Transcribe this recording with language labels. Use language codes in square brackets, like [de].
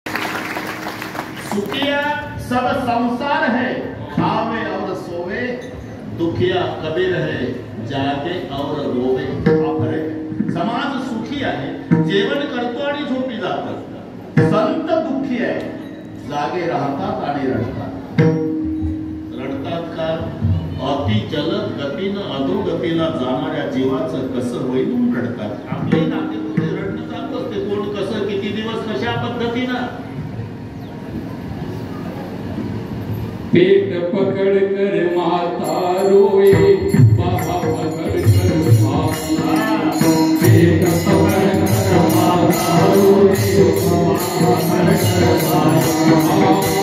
[hi] सुखिया सब संसार है, खावे और सोवे, दुखिया कबीर है, जागे और रोवे. [mr] समाज सुखी आहे, जेवण करतो आणि झोपी जातो. संत दुःखी आहे, जागे राहतात आणि रडतात. रडतात का? अति जलद गतीनं अधोगतीला जाणाऱ्या जीवाचं कसं होईल म्हणून रडतात. आपले नातेपुते रडणं चालू असते, कोण कसं किती दिवस कशा पद्धतीनं. [hi] पेट पकड़ कर माता रोए, बाबा पकड़ कर माता, पेट पकड़ कर माता रोए, बाबा पकड़ कर माता,